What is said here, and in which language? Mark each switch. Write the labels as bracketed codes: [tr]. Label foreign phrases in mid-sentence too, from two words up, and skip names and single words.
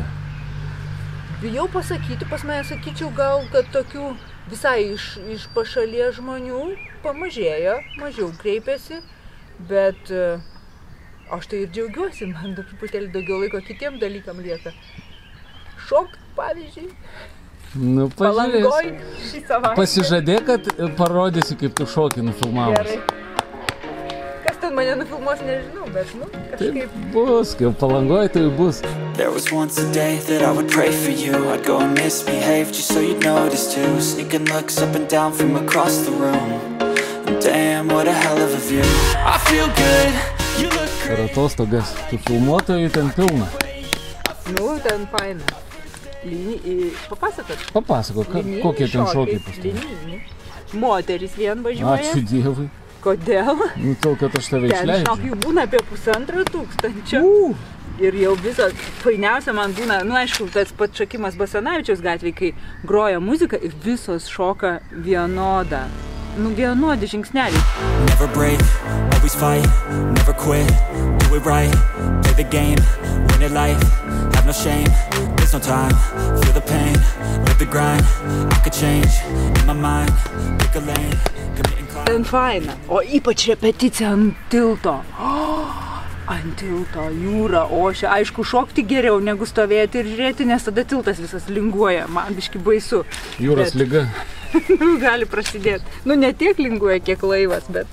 [lt] Bijau pasakyti, pas mane sakyčiau gal, kad tokių visai iš pašalies žmonių pamažėjo, mažiau kreipiasi, bet aš tai ir džiaugiuosi, man truputėlį daugiau laiko kitiem dalykam lieka. Šokt, pavyzdžiui. Palangoj šį savaitę. Pasižadėk, kad parodysi, kaip tu šokį nufilmavus. Gerai. Kas ten mane nufilmuos, nežinau, bet kažkaip. Taip bus, kaip Palangoj tai bus. [en] There was once a day that I would pray for you. I'd go and misbehave just so you'd notice too. Sneaking looks up and down from across the room. And damn, what a hell of a view. I feel good, you look great. [lt] per atostogas. Tų filmuotojų ten pilna. Nu, ten faina. Papasakot? Papasakok, kokie ten šokiai pastovi. Moteris vien važiuoja. Ačiū Dievui. Kodėl? Nu, tol, kad aš tave Ten išleidžiu. šokių būna apie 1500. Ir jau viso fainiausia man būna, nu aišku, tas pats šokimas Basanavičiaus gatvėje, kai groja muzika ir visos šoka vienodą. Nu, vienodi žingsneliai. [en] Never break, always fight, never quit, do it right, play the game, win it life, have no shame, there's no time, feel the pain, live the grind, I could change, in my mind, pick a lane, commit and climb. [lt] Ten faina, o ypač repeticija ant tilto. Ant tilto, jūra, ošia. Aišku, šokti geriau negu stovėti ir žiūrėti, nes tada tiltas visas linguoja. Man biški baisu. Jūros liga. Gali prasidėti. Nu, ne tiek linguoja, kiek laivas, bet...